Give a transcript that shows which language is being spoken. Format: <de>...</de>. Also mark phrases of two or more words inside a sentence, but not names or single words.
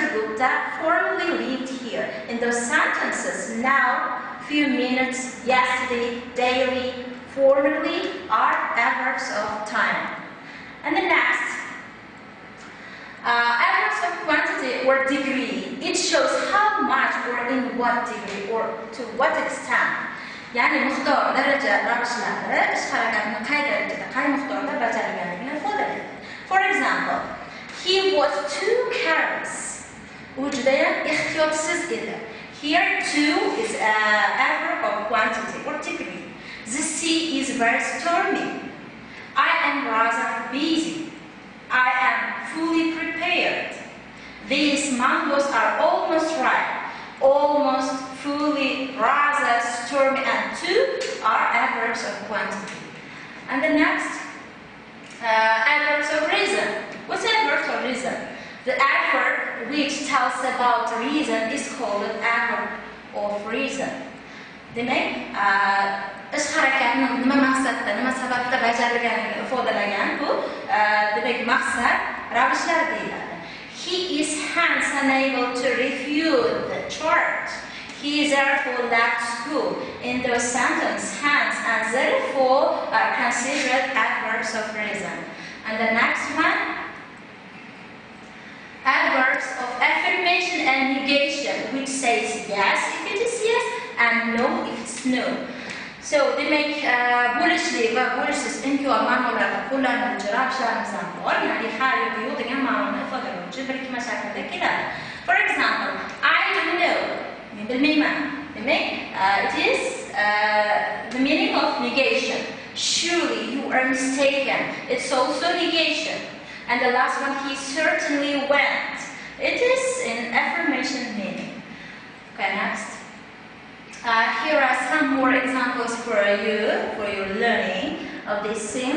<en>Gupta formerly lived here. In those sentences, now, few minutes, yesterday, daily, formerly are adverbs of time. And the next, adverbs of quantity or degree. It shows how much or in what degree or to what extent.</en> <uz>ya'ni miqdor, daraja ravshlari ish harakatini qay darajada, qay miqdorda bajarilganligini ifodalaydi.</uz> <en>For example, he was too careless.</en> <uz>U judayam ehtiyotsiz edi.</uz> <en>Here too is an adverb of quantity or degree. The sea is very stormy. I am rather busy. I am fully prepared. These mangoes are almost ripe. Almost, fully, rather, stormy, and too are adverbs of quantity. And the next, adverbs of reason. What's adverbs of reason? The adverb which tells about reason is called adverb of reason.</en> <uz>Demak, ish harakatni nima maqsadda, nima sababda bajarilganligini ifodalagan bu demak maqsad ravishlar deyiladi.</uz> <en>He is hence unable to refute the charge. He therefore left school. In those sentences, hence and therefore are considered adverbs of reason. And the next one, adverbs of affirmation and negation, which says yes if it is yes and no if it's no. So they make</en> <uz>bo'lishli va bo'lishsiz inkor ma'nolarda qo'llanuvchi ravishlarimiz ham bor. Ya'ni har yoki yo'q degan ma'noni ifodalovchi birikma shaklida keladi.</uz> <en>For example, I don't know.</en> <uz>Men bilmayman. Demak,</uz> <en>it is the meaning of negation. Surely you are mistaken. It's also negation. And the last one, he certainly went. It is in affirmation meaning. Okay, next. Here are some more examples for your learning of this scene.</en>